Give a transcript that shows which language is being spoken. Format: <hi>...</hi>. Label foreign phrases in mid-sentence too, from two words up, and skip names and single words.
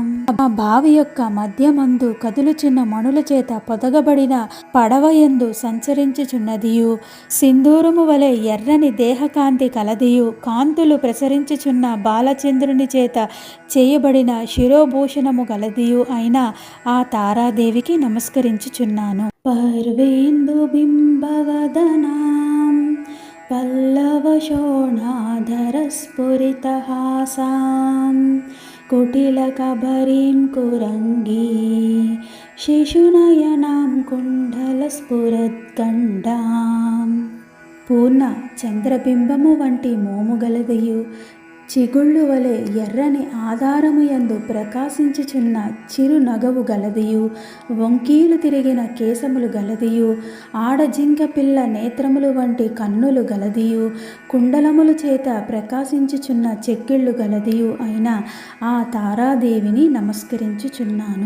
<te>ఆ బావి యొక్క మధ్యమందు కదులుచున్న మణుల చేత పొదగబడిన పడవయందు సంచరించుచున్నదియు సింధూరము వలె ఎర్రని దేహకాంతి కలదియు కాంతులు ప్రసరించుచున్న బాలచంద్రుని చేత చేయబడిన శిరోభూషణము గలదియు అయిన ఆ తారాదేవికి నమస్కరించుచున్నాను.</te> <sa>पर्वेन्दु बिम्बवदनां पल्लवशोणाधरस्फुरितहासां कुटिलकबरीं कुरङ्गी शिशुनयनां कुण्डलस्फुरद्गण्डां</sa> <te>పూర్ణ చంద్రబింబము వంటి మోము గలదియు చిగుళ్ళు వలె ఎర్రని ఆధారము యందు ప్రకాశించుచున్న చిరు నగవు గలదియు వంకీలు తిరిగిన కేశములు గలదియు ఆడజింక పిల్ల నేత్రములు వంటి కన్నులు గలదియు కుండలములు చేత ప్రకాశించుచున్న చెక్కిళ్ళు గలదియు అయిన ఆ తారాదేవిని నమస్కరించుచున్నాను.</te>